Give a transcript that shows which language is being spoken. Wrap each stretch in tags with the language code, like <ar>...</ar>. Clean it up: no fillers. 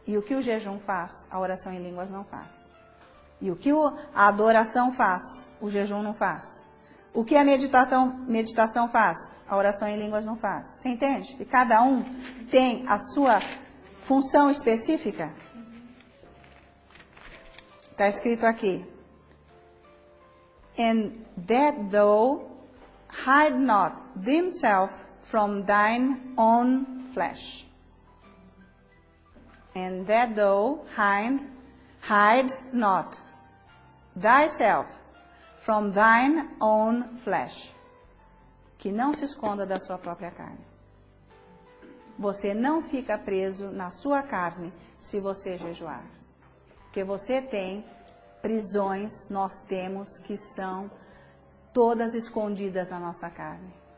<pt>E o que o jejum faz, a oração em línguas não faz. E o que a adoração faz, o jejum não faz. O que a meditação faz, a oração em línguas não faz. Você entende? E cada um tem a sua função específica. Está escrito aqui.</pt> <en>And that thou hide not thyself from thine own flesh. And that thou hide not thyself from thine own flesh.</en> <pt>Que não se esconda da sua própria carne. Você não fica preso na sua carne se você jejuar. Porque você tem prisões, nós temos, que são todas escondidas na nossa carne.</pt>